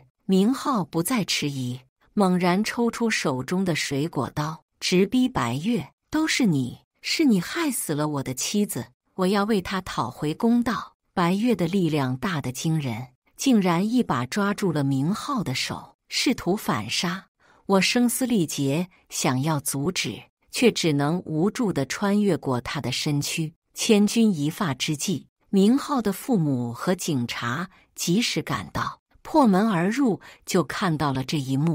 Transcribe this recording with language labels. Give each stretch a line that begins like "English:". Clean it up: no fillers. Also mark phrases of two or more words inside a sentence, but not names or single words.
Chinese: 明浩不再遲疑，猛然抽出手中的水果刀，直逼白月：“都是你，是你害死了我的妻子，我要為他討回公道。” 白月的力量大得驚人，竟然一把抓住了明浩的手，試圖反殺。我聲嘶力竭，想要阻止，卻只能無助地穿越過他的身軀。千鈞一髮之際，明浩的父母和警察及時趕到，破門而入，就看到了這一幕。